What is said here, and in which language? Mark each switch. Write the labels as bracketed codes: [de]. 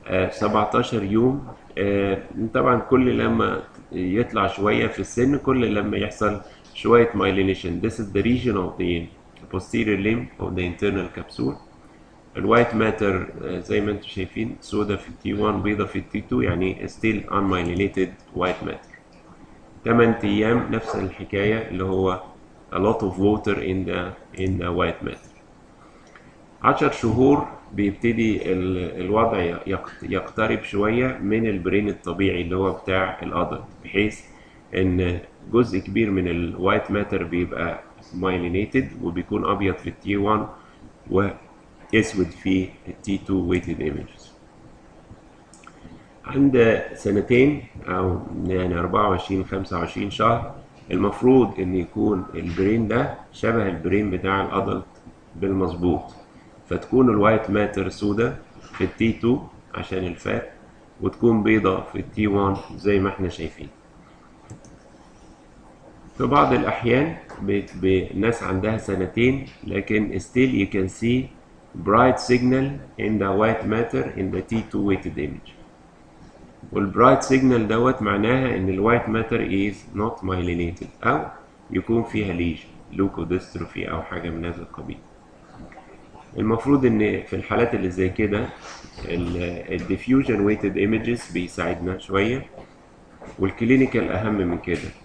[ar] 17 يوم. طبعا كل لما يطلع شويه في السن كل لما يحصل شويه مايلينيشن. [en] This is the region of the posterior limb of the internal capsule. [ar] الوايت ماتر زي ما انتم شايفين سودا في التي 1 بيضة في التي 2 يعني [en] still unmyelinated white matter. [ar] 8 أيام نفس الحكاية اللي هو [en] a lot of water in the white matter. [ar] 10 شهور بيبتدي الوضع يقترب شوية من البرين الطبيعي اللي هو بتاع الأدلت، بحيث إن جزء كبير من الوايت ماتر بيبقى مايلينيتد وبيكون أبيض في التي 1 وأسود في التي 2 ويتد ايمجز. عند سنتين أو يعني 24 25 شهر المفروض إن يكون البرين ده شبه البرين بتاع الأدلت بالمظبوط، فتكون الوايت ماتر سودا في التي 2 عشان الفات، وتكون بيضة في التي 1 زي ما احنا شايفين. في بعض الأحيان بناس عندها سنتين لكن [en] still you can see bright signal in the white matter in the T2 weighted image. [ar] والبرايت سيجنال دوت معناها ان الوايت ماتر [en] is not myelinated [ar] او يكون فيها ليجن لوكوديستروفي او حاجه من هذا القبيل. المفروض ان في الحالات اللي زي كده الديفيوجن ويتد ايمجز بيساعدنا شويه، والكلينيكال اهم من كده.